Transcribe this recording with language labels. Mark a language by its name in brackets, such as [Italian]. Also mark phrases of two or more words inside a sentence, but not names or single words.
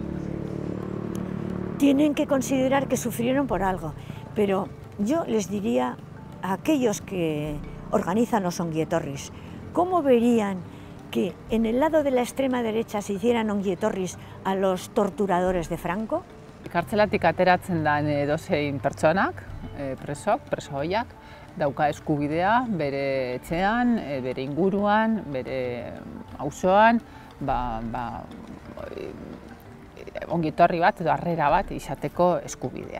[Spanish] Tienen que considerar que sufrieron por algo, pero yo les diría a aquellos que organizan los ongietorris, ¿cómo verían que en el lado de la extrema derecha se hicieran ongietorris a los torturadores de Franco? [Basque] Kartzelatik ateratzen da edozein pertsonak, preso hoiak, dauka eskubidea bere etxean, bere inguruan, bere auzoan, ongietorri bat edo harrera bat izateko eskubidea.